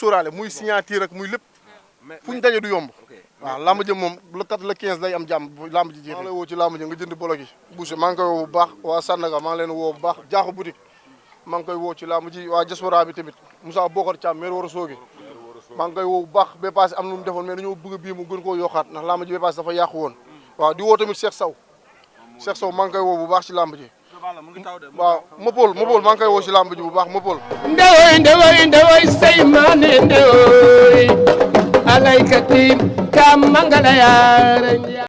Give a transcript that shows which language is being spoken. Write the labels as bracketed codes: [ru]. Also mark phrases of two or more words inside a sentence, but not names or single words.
[wo] sóoraale muy signature ak muy lépp fu ñu daje du yomb waaw làmb ji moom le 15 lay am jàmm làmb ji jeex maa ngi lay woo ci làmb ji nga jënd bolo gi Boucher maa ngi koy woo bu baax waa Sandaga maa ngi leen woo bu baax jaaxu boutique maa ngi koy woo ci làmb ji waa diaspora bi tamit Moussa Bokar Thiam maire war a soogi maa ngi koy woo bu baax ba passé am lu mu defoon mais dañoo bëgg a bii mu gën koo yokkaat ndax làmb ji ba passé dafa yàqu woon waaw di woo tamit Cheikh Sow maa ngi koy woo bu baax ci làmb ji waaw Mopol maa ngi koy woo ci làmb ji bu baax Mopol [srr] ndewoy say maane ndewoy alaykati kam mangala yaara